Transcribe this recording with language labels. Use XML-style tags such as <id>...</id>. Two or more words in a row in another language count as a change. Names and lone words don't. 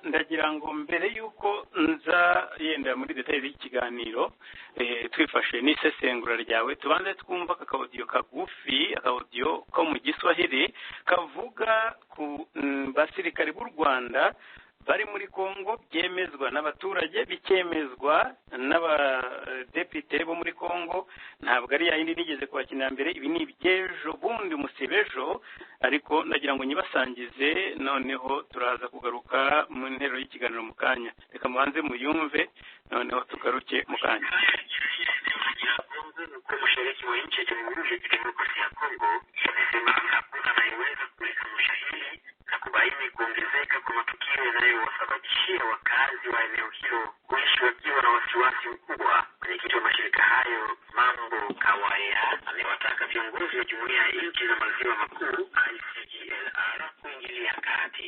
<rw>Ndagira ngo mbere y'uko nza yenda muri details y'ikiganiro twifashe n'isesengura ryawe, tubanze twumva akaudio kagufi, akaudio ko mu Giswahili kavuga ku basirikare b'u Rwanda bari muri Kongo, byemezwa n'abaturage, bikemezwa n'abadepite bo muri Kongo. Ntabwo ari yindi nigeze kubakinira mbere, ibi ni ibyejo bundi musibejo, ariko ndagira ngo nyibasangize, noneho turaza kugaruka mu nteruro y'ikiganiro mu kanya. Reka mubanze muyumve, noneho tugaruke mu kanya.</rw> <sw>Mashariki wa nchi ya Jamhuri ya Kidemokrasia ya Kongo yamesema hakuna anayeweza kuweka ushahidi na kubaini kuongezeka kwa matukio yanayowasababishia wakazi wa eneo hilo kuishi wakiwa na wasiwasi mkubwa. Mwenyekiti wa mashirika hayo Mambo Kawaya amewataka viongozi wa Jumuiya ya Nchi za Maziwa Makuu ICGLR kuingilia kati.</sw>